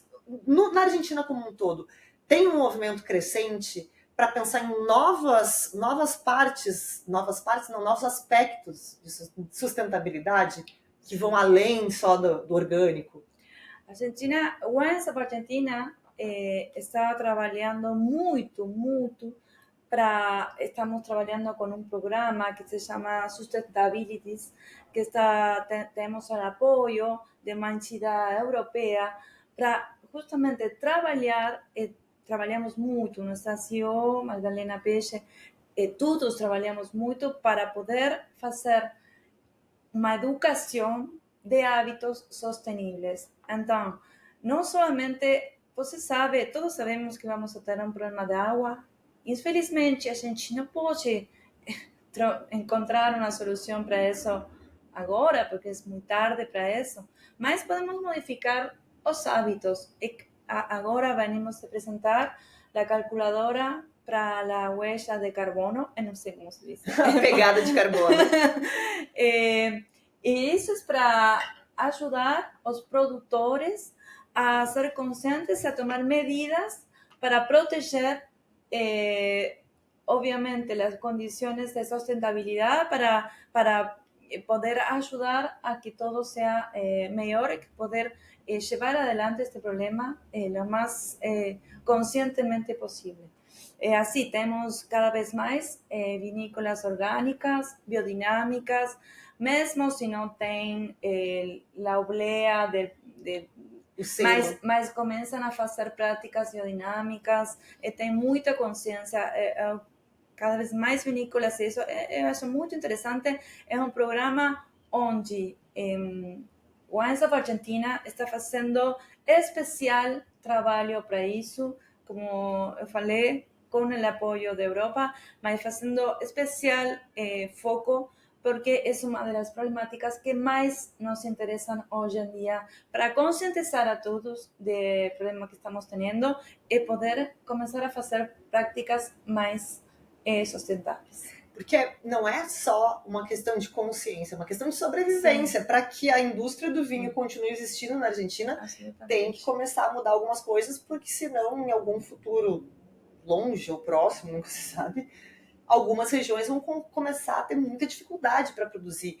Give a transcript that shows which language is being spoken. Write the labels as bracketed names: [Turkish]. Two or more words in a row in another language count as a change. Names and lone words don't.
[Portuguese] Na Argentina como um todo, tem um movimento crescente para pensar em novos aspectos de sustentabilidade que vão além só do orgânico? Argentina, Once Up Argentina está trabalhando muito [Spanish] estamos trabajando con un programa que se llama Sustainabilities, que tenemos el apoyo de una entidad europea para justamente trabajamos mucho, nuestra CEO, Magdalena Peixe, todos trabajamos mucho para poder hacer una educación de hábitos sostenibles. Entonces, no solamente, [Portuguese] você sabe, [Spanish] todos sabemos que vamos a tener un problema de agua. [Portuguese] Infelizmente, a gente não pode encontrar uma solução para isso agora, porque é muito tarde para isso, mas podemos modificar os hábitos. Agora vamos apresentar a calculadora para a [Spanish] huella de carbono, [Portuguese] eu não sei como se diz. Pegada de carbono. E isso é para ajudar os produtores a ser conscientes, a tomar medidas para proteger obviamente [Spanish] las condiciones de sustentabilidad para poder ayudar a que todo sea mejor y poder llevar adelante este problema lo más conscientemente posible. Así tenemos cada vez más vinícolas orgánicas, [Portuguese] biodinámicas, mesmo se não tem a oblea mas começam a fazer práticas biodinâmicas, tem muita consciência, cada vez mais vinícolas, isso eu acho muito interessante. É um programa onde Wines of Argentina está fazendo especial trabalho para isso, como eu falei, com o apoio da Europa, mas fazendo especial foco porque [Spanish] es una de las problemáticas que más nos interesan hoy en día para concientizar a todos del problema que estamos teniendo y poder comenzar a hacer prácticas más sustentáveis. [Portuguese] Porque não é só uma questão de consciência, é uma questão de sobrevivência. Para que a indústria do vinho continue existindo na Argentina, tem que começar a mudar algumas coisas, porque senão, em algum futuro longe ou próximo, nunca se sabe, algumas regiões vão começar a ter muita dificuldade para produzir.